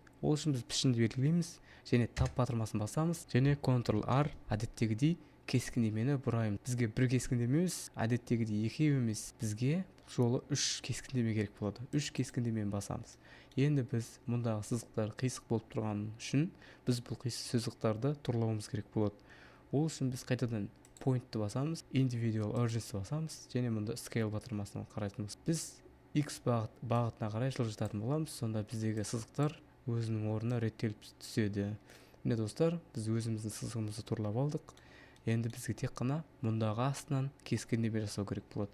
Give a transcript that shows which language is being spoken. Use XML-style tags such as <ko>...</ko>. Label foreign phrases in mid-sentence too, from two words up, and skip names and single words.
<kk>Ол үшін біз пішінді белгілейміз және тап батырмасын басамыз және Ctrl-R әдеттегідей кескіндемені бұраймын. Бізге бір кескіндеме емес, әдеттегідей екеу емес, бізге жолы 3 кескіндеме керек болады. 3 кескіндемені басамыз. Енді біз мұндағы сызықтар қисық болып тұрған үшін біз бұл қисық сызықтарды турлауымыз керек болады. Ол үшін біз қайтадан point'ты басамыз,</kk> <en>individual urgency</en> <kk>басамыз және мұнда scale батырмасына қарайтынбыз. Біз x бағытына қарай жылжытатын боламыз. Сонда біздегі сызықтар өзінің орнына реттеліп түседі. Міне достар, біз өзіміздің сызығымызды турлап алдық. Енді бізге тек қана мұндағы астынан кескіндеме жасау керек болады.</kk>